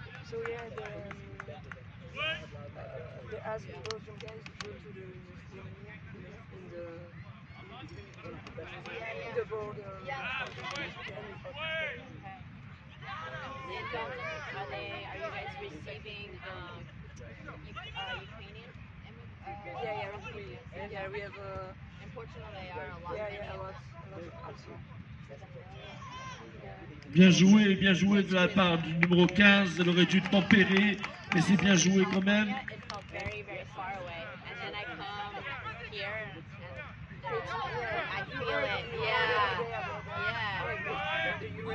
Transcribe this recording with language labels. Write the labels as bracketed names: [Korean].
[English] So yeah, they asked the Belgian guys to go to the in the border. Are you guys receiving Ukrainian? Yeah, we have In Portugal, they are a lot. a lot also. [French] Bien joué de la part du numéro 15. Elle aurait dû tempérer, mais c'est bien joué quand même. [English] It felt very, very far away. And then I come here and I feel it.